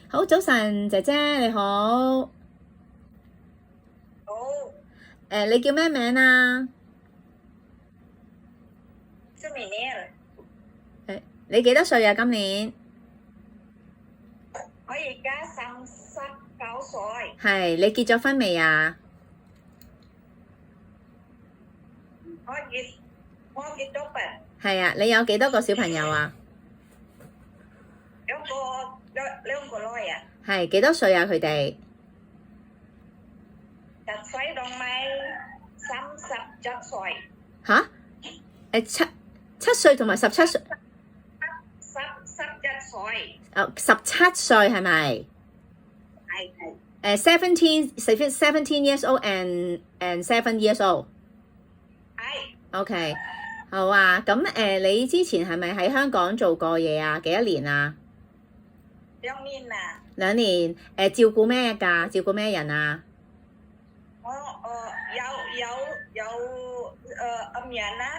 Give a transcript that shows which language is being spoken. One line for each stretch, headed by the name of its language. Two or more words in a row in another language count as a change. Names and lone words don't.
Cantonese: 好，早晨，姐姐你好。好，你叫咩名啊？
Thai: ชื่อหมีเนี่ย
Cantonese: 你幾多歲啊？今年我而家39歲，係你結咗婚未啊？我結咗婚，係啊，你有幾多個小朋友啊？兩個女啊係幾多歲啊？佢哋，10歲同埋37歲，吓？七歲同埋17歲， 11歲， 17歲係咪？係
English: 17 years old and 7 years old。
Cantonese: 係 OK，好啊。咁你之前係咪喺香港做過嘢啊？幾多年啊 2年啊， 2年。照顧咩㗎？照顧咩人啊？我有5人啦